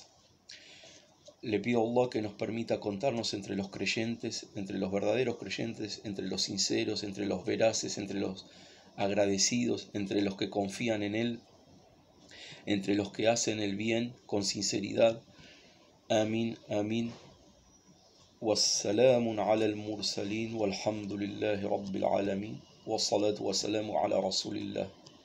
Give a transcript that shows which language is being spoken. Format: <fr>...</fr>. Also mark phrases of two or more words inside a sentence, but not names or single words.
<es>Le pido a Allah que nos permita contarnos entre los creyentes, entre los verdaderos creyentes, entre los sinceros, entre los veraces, entre los agradecidos, entre los que confían en Él, entre los que hacen el bien con sinceridad. Amén, amén.</es> <ar>وسلام على المرسلين والحمد لله رب العالمين. والصلاة والسلام على رسول الله.</ar>